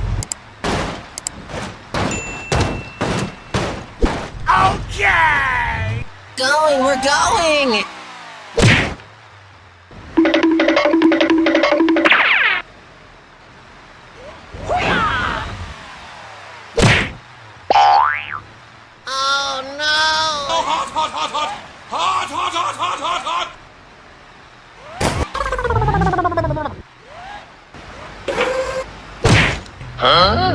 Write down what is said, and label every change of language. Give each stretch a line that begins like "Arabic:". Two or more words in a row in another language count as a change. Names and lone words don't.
English: Okay! Going! We're going! Oh no! Oh, hot, hot, hot, hot! Hot, hot, hot, hot, hot, hot! Huh?